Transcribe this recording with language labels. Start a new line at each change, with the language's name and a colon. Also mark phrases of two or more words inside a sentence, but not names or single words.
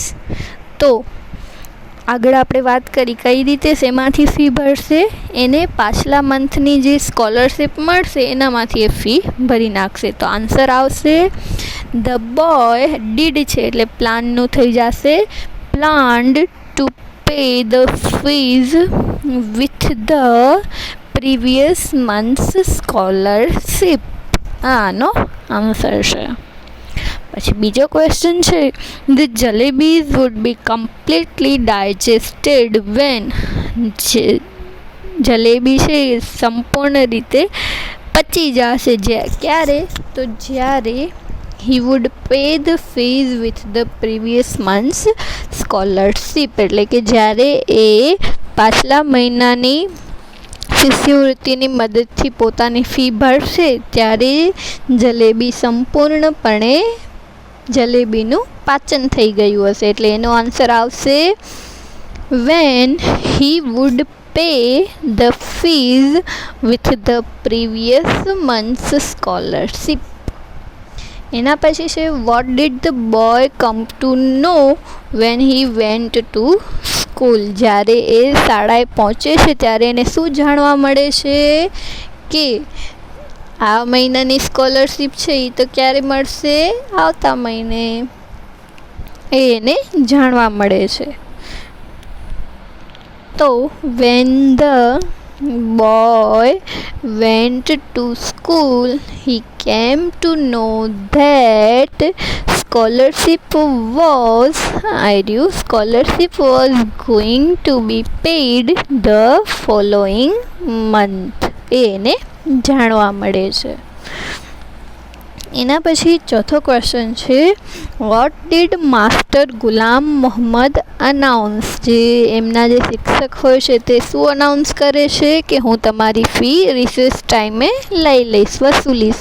Gujarati: તો આગળ આપણે વાત કરી કઈ રીતે શેમાંથી ફી ભરશે, એને પાછલા મંથની જે સ્કોલરશિપ મળશે એનામાંથી એ ફી ભરી નાખશે. તો આન્સર આવશે
English: the boy did
Gujarati: છે એટલે પ્લાનનું થઈ જશે
English: planned to pay the fees with the previous month's scholarship.
Gujarati: આનો આન્સર છે. પછી બીજો ક્વેશ્ચન છે
English: the jalebis would be completely digested when,
Gujarati: જલેબી છે એ સંપૂર્ણ રીતે પચી જશે ક્યારે, તો જ્યારે
English: he would pay the fees with the previous month's scholarship,
Gujarati: એટલે કે જ્યારે એ પાછલા મહિનાની શિષ્યવૃત્તિની મદદથી પોતાની ફી ભરશે ત્યારે જલેબી સંપૂર્ણપણે જલેબીનું પાચન થઈ ગયું હશે. એટલે એનો આન્સર આવશે
English: when he would pay the fees with the previous month's scholarship.
Gujarati: એના પછી છે
English: what did the boy come to know when he went to school,
Gujarati: જ્યારે એ શાળાએ પહોંચે છે ત્યારે એને શું જાણવા મળે છે કે આ મહિનાની સ્કોલરશિપ છે એ તો ક્યારે મળશે, આવતા મહિને, એને જાણવા મળે છે.
English: તો when the boy went to school he came to know that scholarship was going to be paid the following month,
Gujarati: એને જાણવા મળે છે. એના પછી ચોથો ક્વેશ્ચન છે
English: what did Master Ghulam Mohammad announce,
Gujarati: જે એમના જે શિક્ષક હોય છે તે શું અનાઉન્સ કરે છે કે હું તમારી ફી રિસેસ ટાઈમે લઈ લઈશ, વસૂલીશ.